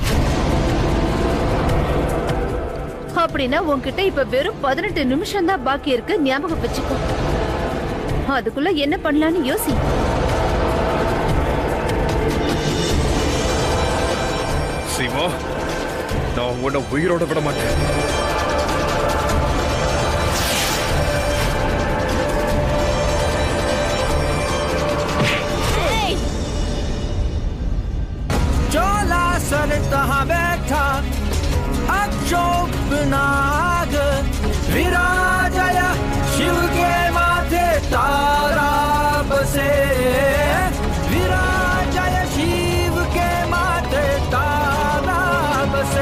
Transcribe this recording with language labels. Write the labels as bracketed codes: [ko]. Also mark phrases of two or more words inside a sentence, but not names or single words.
[ta] அப்படின்னா உன்கிட்ட இப்ப வெறும் 18 நிமிஷம் தான் பாக்கி இருக்கு, ஞாபகம் வச்சுக்கோ. அதுக்குள்ள என்ன பண்ணலான்னு யோசி. சிவா, நான் உன்னை உயிரோட விட மாட்டேன். [hi] तहाँ बैठा अक्षोभनाग विराजय शिव के माथे तारा बसे, विराजय शिव के माथे तारा बसे।